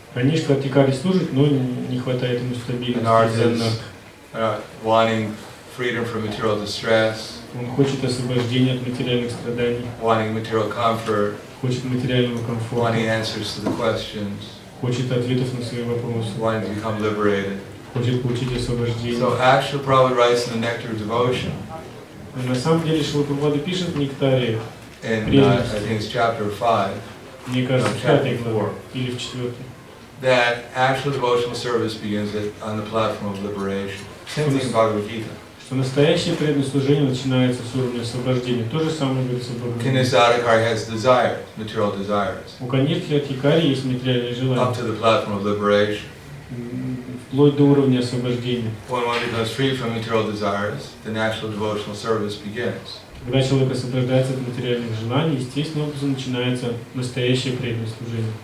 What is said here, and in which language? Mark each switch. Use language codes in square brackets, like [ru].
[ru] Конечно, Атикари служит, но не хватает ему стабильности. [en] An artist wanting freedom from material distress. [ru] Он хочет освобождения от материальных страданий, [en] Wanting material comfort. [ru] хочет материального комфорта, [en] Wanting answers to the questions. [ru] хочет ответов на свои вопросы, [en] Wanting to become liberated. [ru] хочет получить освобождение. [en] So actually Prabhupada writes in the Nectar of Devotion, [ru] Но на самом деле Шрила Прабхупада пишет в Нектаре, [en] in I think it's chapter 5, [ru] мне кажется, в 5 главе или в 4, [en] that actual devotional service begins on the platform of liberation. Same thing in Bhagavad Gita. [ru] что настоящее преданное служение начинается с уровня освобождения. То же самое говорится в Бхагавад-гите. [en] Kinasadikari has desires, material desires, [ru] У Канирхи Атикари есть материальные [en] up [ru] желания, [en] to the platform of liberation. [ru] вплоть до уровня освобождения. [en] When one becomes free from material desires, the natural devotional service begins. [ru] Когда человек освобождается от материальных желаний, естественным образом начинается настоящее преданное служение.